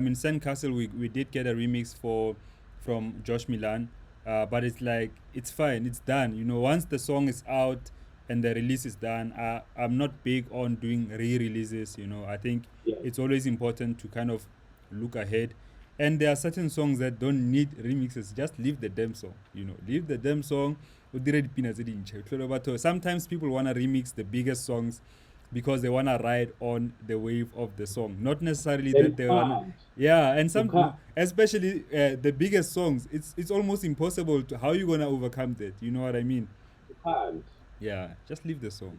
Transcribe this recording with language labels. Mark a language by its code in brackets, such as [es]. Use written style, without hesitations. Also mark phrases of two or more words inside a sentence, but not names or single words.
[en] I mean, Sandcastle, we did get a remix from Josh Milan, but it's like, it's fine, it's done. Once the song is out and the release is done, I'm not big on doing re releases. I think yeah. it's always important to kind of look ahead, and there are certain songs that don't need remixes. Just leave the damn song. Leave the damn song. [tn] O dire dipina tse dintšha. Tlhole batho- [en] Sometimes people wanna remix the biggest songs because they wanna ride on the wave of the song. Not necessarily And that you they wanna. can't. Yeah, and You can't. especially the biggest songs. It's almost impossible to how you gonna overcome that. You know what I mean? You can't. Yeah, just leave the song.